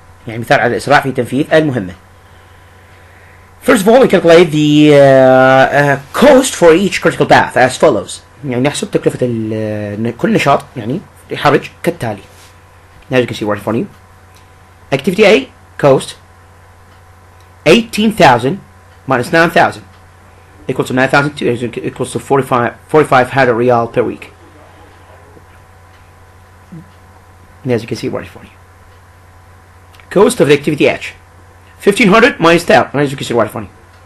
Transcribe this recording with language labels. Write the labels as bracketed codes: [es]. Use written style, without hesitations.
[ar] يعني مثال على الإسراع في تنفيذ المهمة. [en] First of all, we calculate the cost for each critical path as follows. [ar] يعني نحسب تكلفة كل نشاط يعني الحرج كالتالي. [en] As you can see right in front of you. Activity A, cost 18,000 minus 9,000 equals to 9,000 equals to 4,500 riyal per week. And as you can see right in front of you. Cost of the activity H, 1,500 minus 1,000, as you can see right in front of you.